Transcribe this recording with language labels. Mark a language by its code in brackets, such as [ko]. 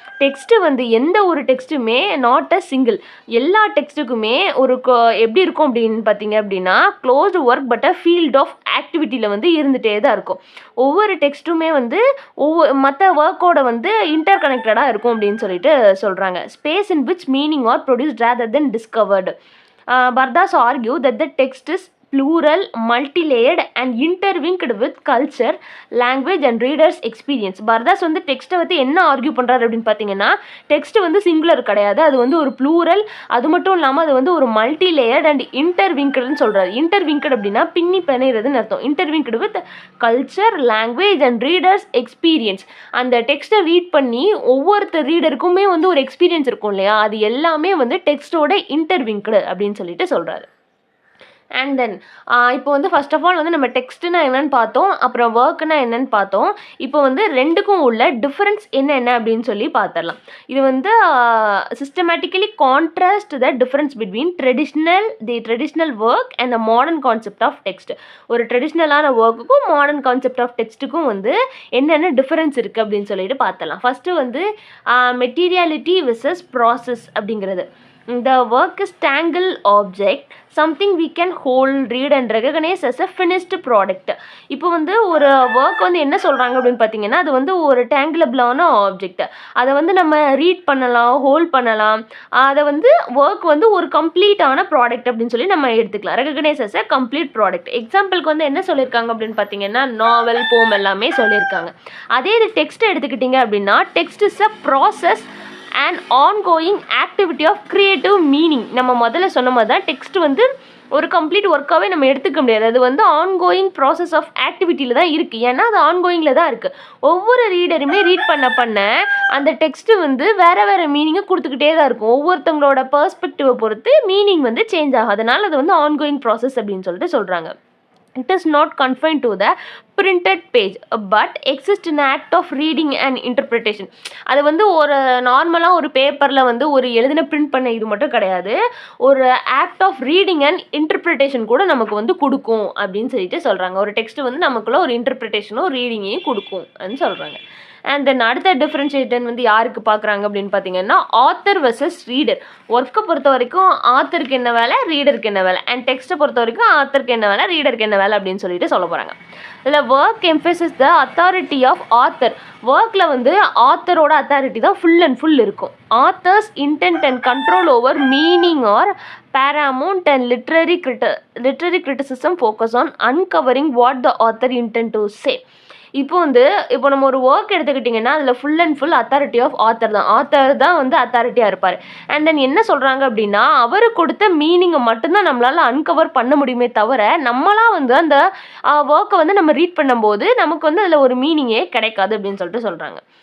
[ta] Text வந்து எந்த ஒரு டெக்ஸ்ட்டுமே நாட் அ சிங்கிள். எல்லா டெக்ஸ்ட்டுக்குமே ஒரு எப்படி இருக்கும் அப்படின்னு பார்த்தீங்க அப்படின்னா closed work but a field of ஆக்டிவிட்டியில் வந்து இருந்துகிட்டே தான் இருக்கும். ஒவ்வொரு டெக்ஸ்ட்டுமே வந்து மற்ற ஒர்க்கோட வந்து இன்டர் கனெக்டடாக இருக்கும் அப்படின்னு சொல்லிட்டு சொல்கிறாங்க. [en] Space in which meaning are produced rather then discovered. Bardas argue that the text is plural, multi-layered and interlinked with culture, language and readers experience. [ta] பர்தாஸ் வந்து டெக்ஸ்ட்டை வந்து என்ன ஆர்கியூ பண்ணுறாரு அப்படின்னு பார்த்தீங்கன்னா டெக்ஸ்ட் வந்து சிங்குலர் கிடையாது, அது வந்து ஒரு ப்ளூரல். அது மட்டும் இல்லாமல் அது வந்து ஒரு மல்டி லேயர்ட் அண்ட் இன்டர்விங்க்டுன்னு சொல்கிறாரு. இன்டர்விங்க்டு அப்படின்னா பின்னி பிணைகிறதுன்னு அர்த்தம். [en] Interlinked with culture, language and readers experience. [ta] அந்த டெக்ஸ்ட்டை ரீட் பண்ணி ஒவ்வொருத்தர் ரீடருக்குமே வந்து ஒரு எக்ஸ்பீரியன்ஸ் இருக்கும் இல்லையா, அது எல்லாமே வந்து டெக்ஸ்ட்டோட இன்டர்விங்க்டு அப்படின்னு சொல்லிட்டு சொல்கிறாரு. அண்ட் தென் இப்போ வந்து ஃபர்ஸ்ட் ஆஃப் ஆல் வந்து நம்ம டெக்ஸ்ட்னா என்னன்னு பார்த்தோம், அப்புறம் ஒர்க்குனா என்னன்னு பார்த்தோம். இப்போ வந்து ரெண்டுக்கும் உள்ள டிஃப்ரென்ஸ் என்னென்ன அப்படின்னு சொல்லி பார்த்துடலாம். இது வந்து [en] Systematically contrast the difference between traditional work and the modern concept of text. [ta] ஒரு ட்ரெடிஷ்னலான ஒர்க்குக்கும் மாடர்ன் கான்செப்ட் ஆஃப் டெக்ஸ்ட்டுக்கும் வந்து என்னென்ன டிஃப்ரென்ஸ் இருக்குது அப்படின்னு சொல்லிட்டு பார்த்துடலாம். ஃபஸ்ட்டு வந்து மெட்டீரியாலிட்டி விசஸ் ப்ராசஸ் அப்படிங்கிறது. [en] The work is tangle object, something we can hold, read and recognize as a finished product. [ta] இப்போ வந்து ஒரு ஒர்க் வந்து என்ன சொல்கிறாங்க அப்படின்னு பார்த்தீங்கன்னா, அது வந்து ஒரு டேங்கிளபிளான ஆப்ஜெக்ட். அதை வந்து நம்ம ரீட் பண்ணலாம், ஹோல்ட் பண்ணலாம். அதை வந்து ஒர்க் வந்து ஒரு கம்ப்ளீட்டான ப்ராடக்ட் அப்படின்னு சொல்லி நம்ம எடுத்துக்கலாம். [en] Recognise as a complete product. [ta] எக்ஸாம்பிளுக்கு வந்து என்ன சொல்லியிருக்காங்க அப்படின்னு பார்த்தீங்கன்னா, நாவல், போம் எல்லாமே சொல்லியிருக்காங்க. அதே இது டெக்ஸ்ட் எடுத்துக்கிட்டிங்க அப்படின்னா, [en] Text is a process and ongoing activity of creative meaning. [ta] நம்ம முதல்ல சொன்ன மாதிரி தான் டெக்ஸ்ட் வந்து ஒரு கம்ப்ளீட் ஒர்க்காகவே நம்ம எடுத்துக்க முடியாது. அது வந்து ஆன்கோயிங் ப்ராசஸ் ஆஃப் ஆக்டிவிட்டியில் தான் இருக்குது. ஏன்னா அது ஆன்கோயிங்கில் தான் இருக்குது. ஒவ்வொரு ரீடருமே ரீட் பண்ண அந்த டெக்ஸ்ட்டு வந்து வேறு வேறு மீனிங்கை கொடுத்துக்கிட்டே தான் இருக்கும். ஒவ்வொருத்தவங்களோட பெர்ஸ்பெக்டிவை பொறுத்து மீனிங் வந்து சேஞ்ச் ஆகும். அதனால் அது வந்து ஆன்கோயிங் ப்ராசஸ் அப்படின்னு சொல்லிட்டு சொல்கிறாங்க. [en] It is not confined to the printed page but exists in act of reading and interpretation. [ta] அது வந்து ஒரு நார்மலாக ஒரு பேப்பரில் வந்து ஒரு எழுதின பிரிண்ட் பண்ண இது மட்டும் கிடையாது, ஒரு act of reading and interpretation கூட நமக்கு வந்து கொடுக்கும் அப்படின்னு சொல்லிட்டு சொல்கிறாங்க. ஒரு டெக்ஸ்ட் வந்து நமக்குள்ள ஒரு இன்டர்பிரிட்டேஷனும் ரீடிங்கையும் கொடுக்கும் அப்படின்னு சொல்கிறாங்க. அண்ட் தென் அடுத்த டிஃப்ரென்ஷியேஷன் வந்து யாருக்கு பார்க்குறாங்க அப்படின்னு பார்த்தீங்கன்னா, ஆத்தர் வெர்சஸ் ரீடர். ஒர்க்கை பொறுத்த வரைக்கும் ஆத்தருக்கு என்ன வேலை, ரீடருக்கு என்ன வேலை, அண்ட் டெக்ஸ்ட்டை பொறுத்த வரைக்கும் ஆத்தருக்கு என்ன வேலை, ரீடருக்கு என்ன வேலை அப்படின்னு சொல்லிட்டு சொல்ல போகிறாங்க. இதில் [en] Work emphasis the authority of author. [ta] ஒர்க்கில் வந்து ஆத்தரோட அத்தாரிட்டி தான் ஃபுல் அண்ட் ஃபுல் இருக்கும். [en] Authors intent and control over meaning are paramount and literary criticism focus on uncovering what the author intend to say. [ta] இப்போ நம்ம ஒரு ஒர்க் எடுத்துக்கிட்டிங்கன்னா அதில் full and full authority of author தான் வந்து அத்தாரிட்டியாக இருப்பார். அண்ட் தென் என்ன சொல்கிறாங்க அப்படின்னா, அவர் கொடுத்த மீனிங்கை மட்டும்தான் நம்மளால் அன்கவர் பண்ண முடியுமே தவிர, நம்மளாம் வந்து அந்த ஒர்க்கை வந்து நம்ம ரீட் பண்ணும்போது நமக்கு வந்து அதில் ஒரு மீனிங்கே கிடைக்காது அப்படின்னு சொல்லிட்டு சொல்கிறாங்க.